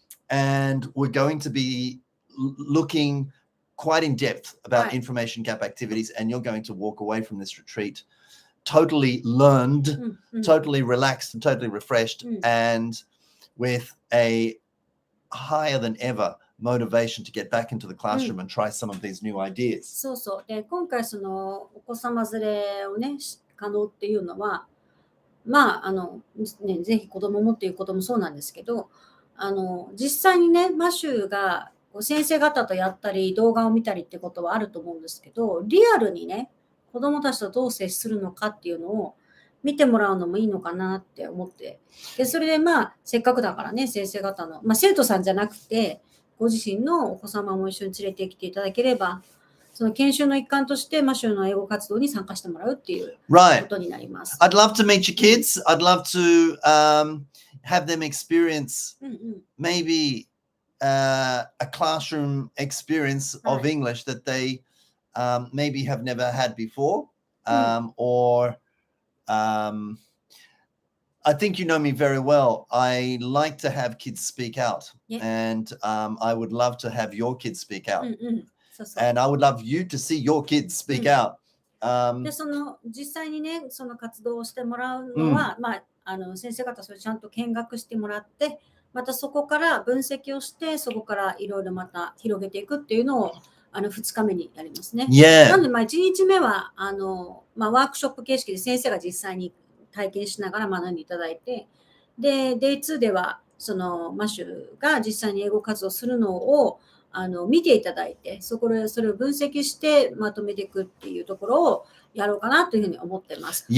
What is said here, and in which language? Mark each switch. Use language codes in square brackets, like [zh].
[en] And we're going to be looking quite in depth about information gap activities, and you're going to walk away from this retreat totally learned, totally relaxed, and totally refreshed, and with a higher than ever motivation to get baね、 into the classroom and try some of these new ideas. [ja] そうそう。で、今回そのお子様連れをね、可能っていうのは、まあね、ぜひ子供もっていうこともそうなんですけど、実際にね、マシューが先生方とやったり動画を見たりってことはあると思うんですけど、リアルにね、子供たちとどう接するのかっていうのを見てもらうのもいいのかなって思って、でそれでまあせっかくだからね、先生方の、まあ、生徒さんじゃなくてご自身のお子様も一緒に連れてきていただければ、その研修の一環としてマシューの英語活動に参加してもらうっていうことになります。 [en] I'd love to meet your kids. I'd love to have them experience maybe a classroom experience of English that they maybe have never had before, or I think you know me very well. I like to have kids speak out, and I would love to have your kids speak out, and I would love you to see your kids speak out. [ja] でその実際にね、その活動をしてもらうのは、まあ先生方それちゃんと見学してもらって、またそこから分析をして、そこからいろいろまた広げていくっていうのを2日目にやりますね。なので1日目はワークショップ形式で先生が実際に体験しながら学んでいただいて、で Day2 ではそのマシュが実際に英語活動するのを見ていただいて、それを分析してまとめていくっていうところをやろうかなというふうに思ってます。